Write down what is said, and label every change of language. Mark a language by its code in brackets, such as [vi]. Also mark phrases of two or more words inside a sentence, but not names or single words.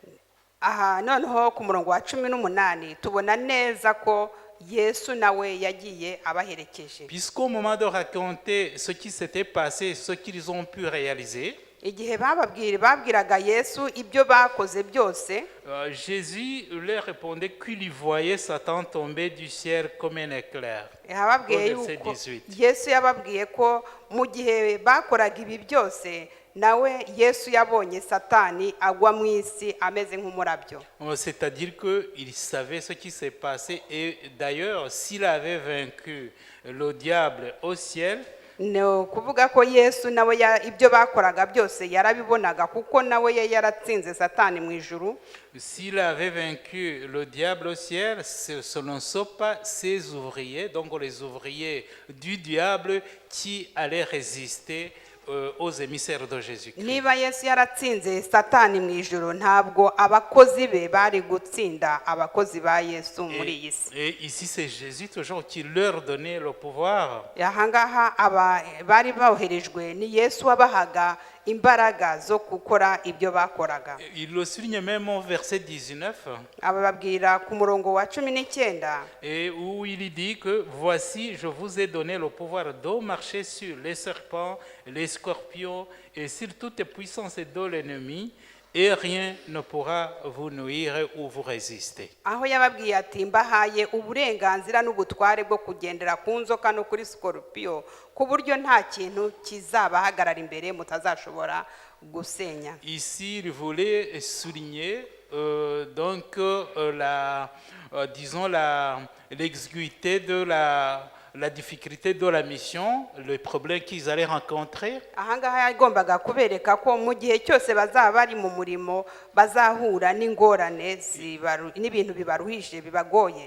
[rw] Aha noneho ku murongo wa 18 tubona neza ko Yesu nawe yagiye abaherekeje. [fr] Puisqu'au moment de raconter ce qui s'était passé, ce qu'ils ont pu réaliser, [rw] Igihe babwiraga Yesu ibyo bakoze byose, [fr] Jésus leur répondait qu'il voyait Satan tomber du ciel comme un éclair. [rw] yababwiye [fr] Au verset [rw] yuko [fr] 18. [rw] Yesu yababwiye ko mu gihe bakoraga ibi byose nawe Yesu yabonye Satani agwa mu isi ameze nk'umurabyo. [fr] C'est-à-dire qu'il savait ce qui s'est passé et d'ailleurs, s'il avait vaincu le diable au ciel, [rw] No kuvuga ko Yesu nawe ibyo bakoraga byose yarabibonaga kuko nawe yaratsinze Satani mu ijuru. [fr] s'il avait vaincu le diable au ciel, ce ne sont pas ses ouvriers, donc les ouvriers du diable qui allaient résister aux émissaires de Jésus-Christ. [rw] Niba Yesu yaratsinze Satani mu ijuru, ntabwo abakozi be bari gutsinda abakozi ba Yesu muri iyi si. [fr] Et ici, c'est Jésus toujours qui leur donnait le pouvoir. [rw] Ahangaha bari boherejwe ni Yesu wabahaga imbaraga zo gukora ibyo bakoraga. [fr] Il le souligne même au verset 19, [rw] Ababwira ku murongo wa 19 [fr] et où il dit que voici, je vous ai donné le pouvoir de marcher sur les serpents, les scorpions et sur toute puissance de l'ennemi, et rien ne pourra vous nuire ou vous résister. [rw] aho yababwiye ati mbahaye uburenganzira n'ubutware bwo kugendera ku nzoka no kuri scorpio ku buryo nta kintu kizabahagarara imbere mutazashobora gusenya. [fr] Ici, il voulait souligner donc disons l'exiguïté de la difficulté de la mission, les problèmes qu'ils allaient rencontrer. [rw] Ahangaha yagombaga kubereka ko mu gihe cyose bazaba bari mu murimo bazahura n'ingorane n'ibintu bibaruhije bibagoye.